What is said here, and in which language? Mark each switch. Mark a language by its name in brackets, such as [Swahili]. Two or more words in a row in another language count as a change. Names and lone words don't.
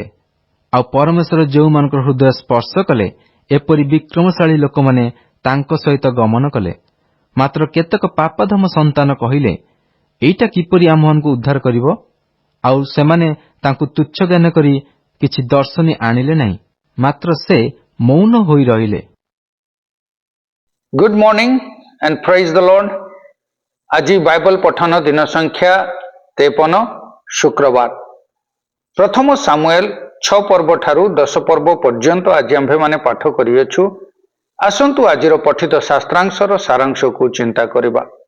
[Odia] ଆଉ ପରମେଶ୍ୱର ଯେଉଁମାନଙ୍କର ହୃଦୟ ସ୍ପର୍ଶ କଲେ, ଏପରି ବିକ୍ରମଶାଳୀ ଲୋକମାନେ ତାଙ୍କ ସହିତ ଗମନ କଲେ। ମାତ୍ର କେତେକ ପାପାଧମ ସନ୍ତାନ କହିଲେ, ଏଇଟା କିପରି ଆମମାନଙ୍କୁ ଉଦ୍ଧାର କରିବ? ଆଉ ସେମାନେ ତାଙ୍କୁ ତୁଚ୍ଛ ଜ୍ଞାନ କରି କିଛି ଦର୍ଶନୀ ଆଣିଲେ ନାହିଁ, ମାତ୍ର ସେ ମୌନ ହୋଇ ରହିଲେ। [English] Good morning and praise the Lord. [Odia] ଆଜି ବାଇବଲ ପଠନ ଦିନ ସଂଖ୍ୟା 53 ଶୁକ୍ରବାର। ପ୍ରଥମ ସାମୁଏଲ 6 ପର୍ବ ଠାରୁ 10 ପର୍ବ ପର୍ଯ୍ୟନ୍ତ ଆଜି ଆମ୍ଭେମାନେ ପାଠ କରିଅଛୁ। ଆସନ୍ତୁ ଆଜିର ପଠିତ ଶାସ୍ତ୍ରାଂଶର ସାରାଂଶକୁ ଚିନ୍ତା କରିବା।